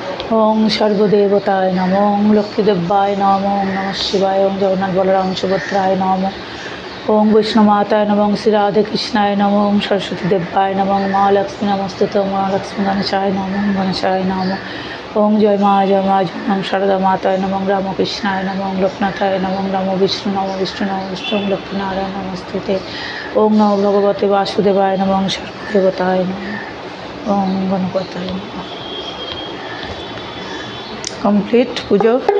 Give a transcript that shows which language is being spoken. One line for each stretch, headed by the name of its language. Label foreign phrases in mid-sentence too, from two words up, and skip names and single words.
Sanskrit: ওং সর্বদেবতায় নম, ওং লক্ষ্মীদেব্যায় নম, ওং নমঃ শিবায়, ওং জগন্নাথ বলরাম সুভদ্রায় নম, ওং বৈষ্ণমাতায় নম, ওং শ্রী রাধে কৃষ্ণায় নম, ওং সরস্বতী দেব্যায় নম, ওং মা লক্ষ্মী নমস্তুতে, ওং মা লক্ষ্মী গণেশায় নম, ওং গণেশায় নম, ওং জয় মা জয় মা জয়, ওং শারদা মাতায় নম, ওং রামকৃষ্ণায় নম, ওং লোকনাথায় নম, ওং নম বিষ্ণু নম বিষ্ণু নম বিষ্ণু, ওং লক্ষ্মীনারায়ণ নমস্তুতে, ওং নম ভগবতে বাসুদেবায় নম, ওং সর্বদেবতায় নম, ওং গণপতায় নম।
Bangla: কমপ্লিট পুজো।